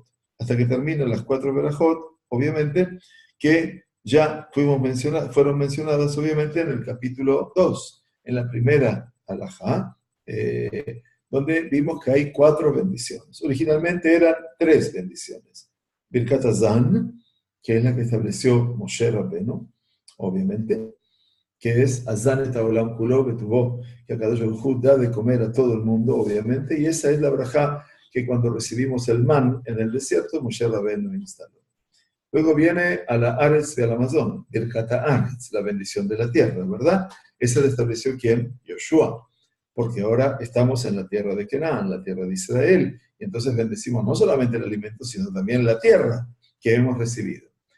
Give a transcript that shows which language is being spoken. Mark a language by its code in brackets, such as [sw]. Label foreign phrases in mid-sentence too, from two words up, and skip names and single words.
[es] Hasta que terminan las 4 berajot, obviamente, que ya fueron mencionadas, obviamente, en el capítulo 2, en la primera alajá, donde vimos que hay 4 bendiciones. Originalmente eran 3 bendiciones. Birkat Hazan, que es la que estableció Moshe Rabbenu, obviamente, que es [he] הזן את העולם כולו בטובו, [es] que [he] הקדוש ברוך הוא [es] da de comer a todo el mundo, obviamente, y esa es la braja que cuando recibimos el man en el desierto, Moshe Rabbenu instaló. Luego viene a la Aretz del Amazon, Birkat Haaretz, la bendición de la tierra, ¿verdad? Esa la estableció ¿quién? Yoshua, porque ahora estamos en la tierra de Canaán, la tierra de Israel, y entonces bendecimos no solamente el alimento, sino también la tierra que hemos recibido.